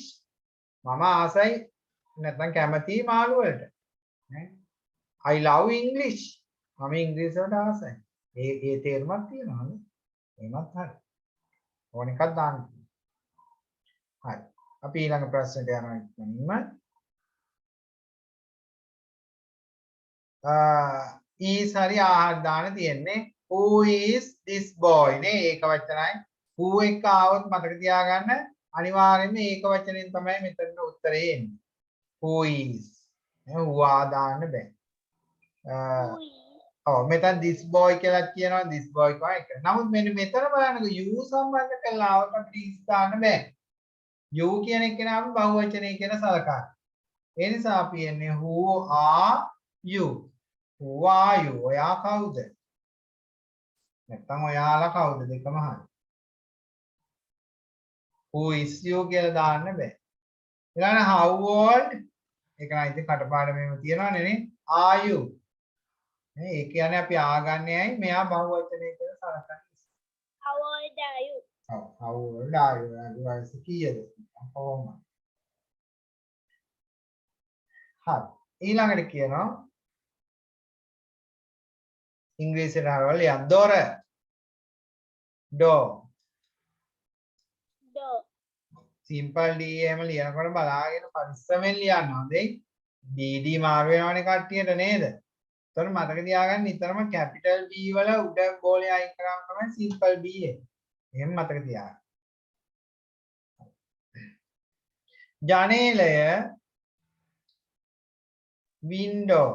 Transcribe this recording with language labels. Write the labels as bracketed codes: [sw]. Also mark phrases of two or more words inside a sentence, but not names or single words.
[si] මම ආසයි නැත්නම් කැමති මාළු වලට නේ. [en] I love English. [si] මම ඉංග්‍රීසි වලට ආසයි. ඒ තේරුමක් තියෙනවා නේ. එහෙමත් හරි. ඕන එකක් දාන්න. හරි. අපි ඊළඟ ප්‍රශ්නට යනවා ඉක්මනින්ම. is හරි ආහාර දාන්න තියෙන්නේ. [en] Who is this boy? [si] නේ ඒක වචනයි. who එක ආවොත් මතක තියාගන්න අනිවාර්යයෙන්ම ඒක වචනෙන් තමයි මෙතන උත්තරේ එන්නේ. [en] who is. [si] නේ who දාන්න බෑ. ඔව් මෙතන [en] this boy [si] කියලා කියනවා [en] this boy [si] කෝ එක. නමුත් මෙන්න මෙතන බලන්නකෝ you සම්බන්ධ කරලා આવත් අපිට is දාන්න බෑ. you කියන එක නම බහුවචනය කියන සලකන්න. ඒ නිසා අපි එන්නේ [en] who are you? who are you? [si] ඔයා කවුද? නැත්නම් ඔයාලා කවුද දෙකම හරි. [en] who is you [si] කියලා දාන්න බෑ. [en] ඊළඟ how old? [si] ඒක නම් ඉතින් කටපාඩමේම තියෙනවනේ නේ. [en] are you? [si] නේ ඒ කියන්නේ අපි ආගන්නේ ඇයි මෙයා බහුවචනය කියලා සලකන්නේ. [en] How old are you? ඔව් how old are you? [si] වයස කීයද? කොහොම. හරි. ඊළඟට කියනවා ඉංග්‍රීසියට හරවල යන්න දොර. [en] door. Door. simple d [si] එහෙම ලියනකොට බලාගෙන පරිස්සමෙන් ලියන්න හොඳයි. dd මාරු වෙනවනේ කට්ටියට නේද? එතකොට මතක තියාගන්න නිතරම [en] capital D [si] වල උඩ බෝලේ අයින් කරාම තමයි [en] simple d [si] එන්නේ. එහෙම මතක තියාගන්න. ජනේලය window.